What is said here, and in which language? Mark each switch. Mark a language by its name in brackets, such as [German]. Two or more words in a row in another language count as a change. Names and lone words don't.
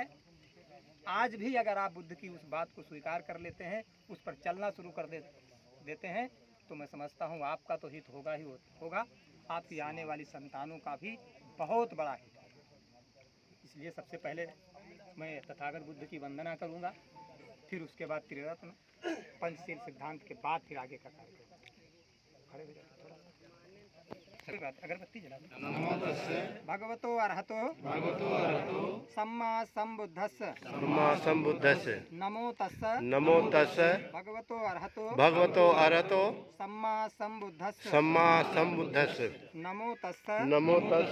[Hindi] आज भी अगर आप बुद्ध की उस बात को स्वीकार कर लेते हैं, उस पर चलना शुरू कर देते हैं, तो मैं समझता हूँ आपका तो हित होगा ही होगा, आपकी आने वाली संतानों का भी बहुत बड़ा हित होगा। इसलिए सबसे पहले मैं तथागत बुद्ध की वंदना करूँगा, फिर उसके बाद त्रिरत्न पंचशील सिद्धांत के बाद फिर आगे का कार्य करूँगा। खड़े हो जाइए थोड़ा। अगरबत्ती जला दो। [Pali] भगवतो अरहतो सम्मा संबुद्धस्स सम्मा संबुद्धस्स नमो तस्स नमो तस्स भगवतो अरहतो भगवतो अरहतो सम्मा संबुद्धस्स सम्मा संबुद्धस्स नमो तस्स नमो तस्स